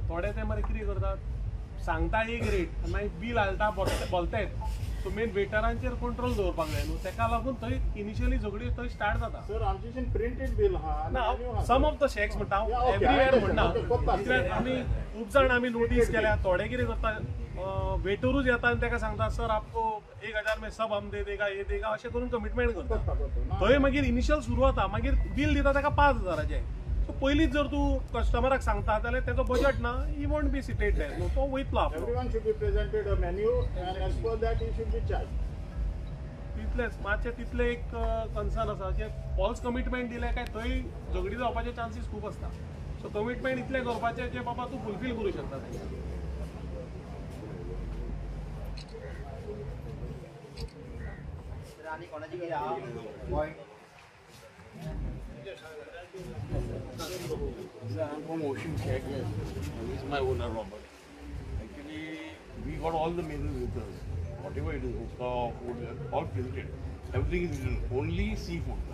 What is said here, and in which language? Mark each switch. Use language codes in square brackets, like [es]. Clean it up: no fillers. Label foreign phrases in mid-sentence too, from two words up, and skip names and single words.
[kok] थोडे ते मरे कितें करतात सांगता एक रेट आनी मागीर बील हालता बोलतायत. सो मेन वेटरांचेर कंट्रोल दवरपाक जाय न्हू, ताका लागून थंय इनिशियली झगडी थंय स्टार्ट जाता. सर आमचे प्रिंटेड बिल ना [en] some of the shacks [kok] म्हणटा हांव एवरीवेअर म्हणना, कित्याक आमी खूब जाण आमी नोटीस केल्या. थोडे कितें करता वेटरूच येता आनी ताका सांगता सर [hi] आपको 1000 में सब हम दे देगा [kok] हे देगा अशें करून कमिटमेंट करता. थंय मागीर इनिशियल सुरू जाता, मागीर बील दिता ताका 5000चे. सो पयलींच जर तूं कस्टमराक सांगता जाल्यार तेजो बजट ना, [en] he won't be seated there [kok] न्हू, तो वयतलो आपलो. [en] Everyone should be presented a menu and as per that he should be charged. [kok] तितलेंच मातशें तितलें एक कन्सर्न आसा की फॉल्स कमिटमेंट दिलें काय थंय झगडी जावपाचे चान्सीस खूब आसता. सो कमिटमेंट इतलें करपाचें जे बाबा तूं फुलफील करूं शकता तें. आणि कोणाची कितें आहा पॉयंट [en] I'm from Ocean Check. This is my owner, Robert. Actually, we got all the menus with us. Whatever it is, food, all printed. Everything is written. Only seafood.